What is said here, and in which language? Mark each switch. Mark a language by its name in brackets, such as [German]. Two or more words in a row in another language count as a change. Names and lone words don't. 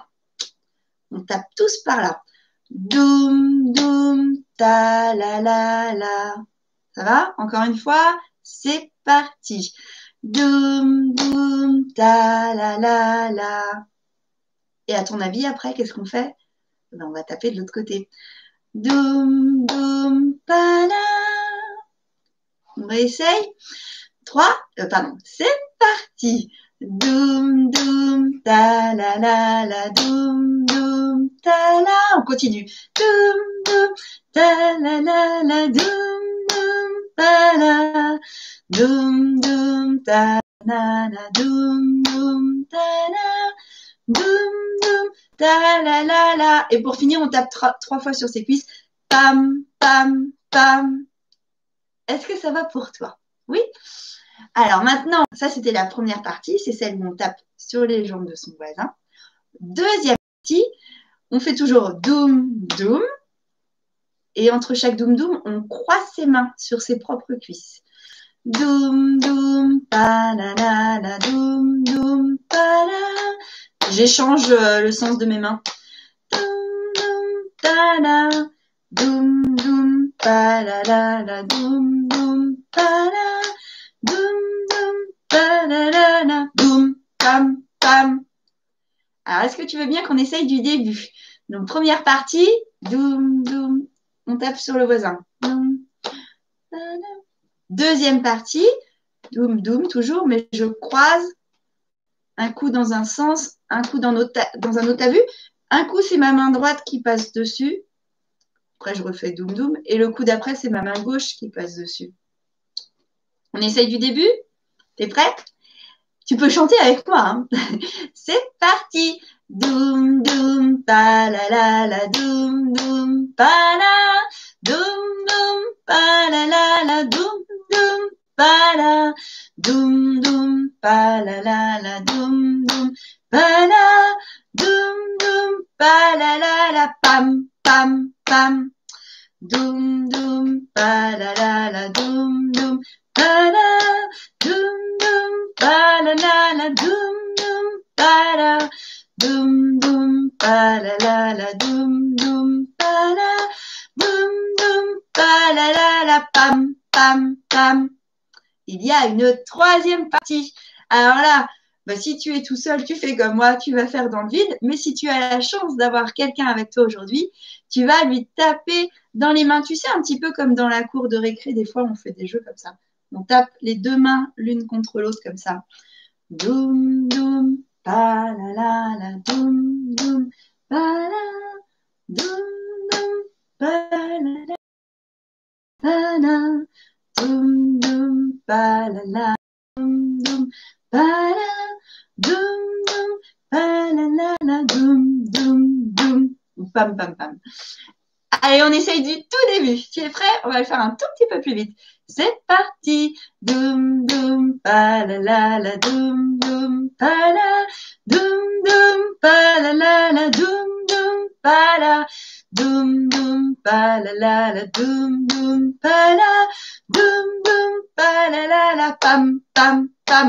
[French] On tape tous par là. Doum, doum, ta, la, la. Ça va? Encore une fois, c'est parti. Doum, doum, ta, la, la. Et à ton avis, après, qu'est-ce qu'on fait? Ben, on va taper de l'autre côté. Doum, doum, pa, la. On réessaye. 3, c'est parti. Doum, doum, ta, la, doum, doum, ta, la. On continue. Doum, doum, ta, la, doum, doum, ta, la. Doum, doum, ta, na na, doum doum ta na, doum doum ta la la la. Et pour finir, on tape trois fois sur ses cuisses. Pam pam pam. Est-ce que ça va pour toi? Oui? Alors maintenant, ça c'était la première partie, c'est celle où on tape sur les jambes de son voisin. Deuxième partie, on fait toujours doum doum. Et entre chaque doum doum, on croise ses mains sur ses propres cuisses. Doum doum pa la la la, doum doum pa la. J'échange le sens de mes mains. Doum doum ta la, doum doum pa la la la, doum doum pa la, doum doum pa la la la, doum pam pam. Alors est-ce que tu veux bien qu'on essaye du début? Donc première partie, doum doum. On tape sur le voisin. Deuxième partie, doum doum toujours, mais je croise un coup dans un sens, un coup dans un autre. T'as vu? Un coup, c'est ma main droite qui passe dessus. Après, je refais doum doum. Et le coup d'après, c'est ma main gauche qui passe dessus. On essaye du début? T'es prêt? Tu peux chanter avec moi. Hein. C'est parti. Doum doum pa la la la, doum doum pa la, doum doum pa la la la, doum doum pa la, doum doum pa la la la, doum doum pa la, doum doum pa la la la, pam pam pam, doum doum pa la la la, doum doum pa la, doum doum pa la la la, doum doum pa la. Doum doum pa la la la, doum doum pa la, doum doum pa la la la, pam pam pam. Il y a une troisième partie. Alors là, bah, si tu es tout seul, tu fais comme moi, tu vas faire dans le vide. Mais si tu as la chance d'avoir quelqu'un avec toi aujourd'hui, tu vas lui taper dans les mains. Tu sais, un petit peu comme dans la cour de récré, des fois on fait des jeux comme ça. On tape les deux mains l'une contre l'autre comme ça. Doum doum pa la la la, doum doum pa la, doum doum pa la la, pa la, doum doum pa la la, doum doum pa la, doum doum pa la la la, doum doum doum, pam pam pam. Allez, on essaye du tout début. Tu es prêt? On va le faire un tout petit peu plus vite. C'est parti. Doum doum pa la la la, doum doum pa la, doum doum pa la la la, doum doum pa la, doum doum pa la la la, doum doum pa la, doum doum pa la la la, pam pam pam.